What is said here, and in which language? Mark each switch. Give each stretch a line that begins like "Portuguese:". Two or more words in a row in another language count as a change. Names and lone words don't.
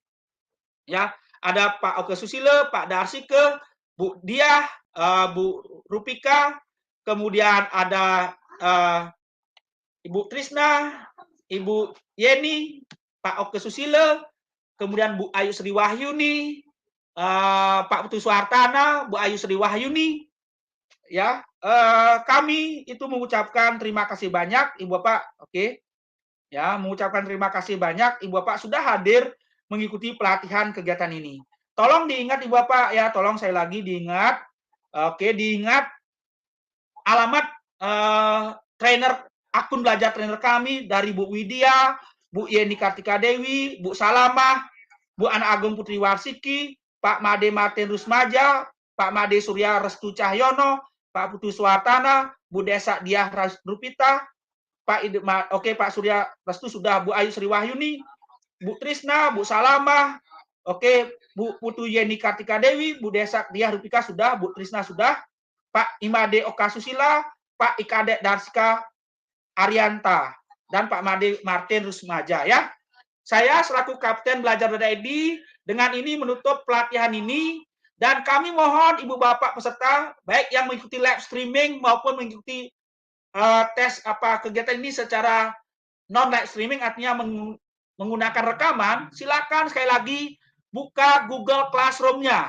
Indonesian: Ya, ada Pak Oke Susilo, Pak Darsike, Bu Diah, Bu Rupika, kemudian ada Ibu Trisna, Ibu Yeni, Pak Oke Susilo, kemudian Bu Ayu Sri Wahyuni, Pak Putu Suhartana, Bu Ayu Sri Wahyuni, ya, kami itu mengucapkan terima kasih banyak, Ibu Bapak, oke, ya, mengucapkan terima kasih banyak, Ibu Bapak sudah hadir mengikuti pelatihan kegiatan ini. Tolong diingat Ibu Bapak ya, tolong saya lagi diingat, oke, diingat alamat trainer akun belajar trainer kami dari Bu Widya, Bu Yeni Kartika Dewi, Bu Salamah, Bu Ana Agung Putri Warsiki, Pak Made Martin Rusmaja, Pak Made Surya Restu Cahyono, Pak Putu Suhartana, Bu Desa Diah Rupita, Pak Surya Restu sudah, Bu Ayu Sri Wahyuni, Bu Trisna, Bu Salamah, oke, Bu Putu Yeni Kartika Dewi, Bu Desa Diah Rupika sudah, Bu Trisna sudah, Pak Imade Oka Susila, Pak Ikade Darska Arianta, dan Pak Made Martin Rusmaja ya. Saya selaku Kapten Belajar ID dengan ini menutup pelatihan ini dan kami mohon Ibu Bapak peserta baik yang mengikuti
English: live streaming
Indonesian: maupun mengikuti tes kegiatan ini secara
English: non live streaming
Indonesian: artinya menggunakan rekaman, silakan sekali lagi buka Google Classroom-nya.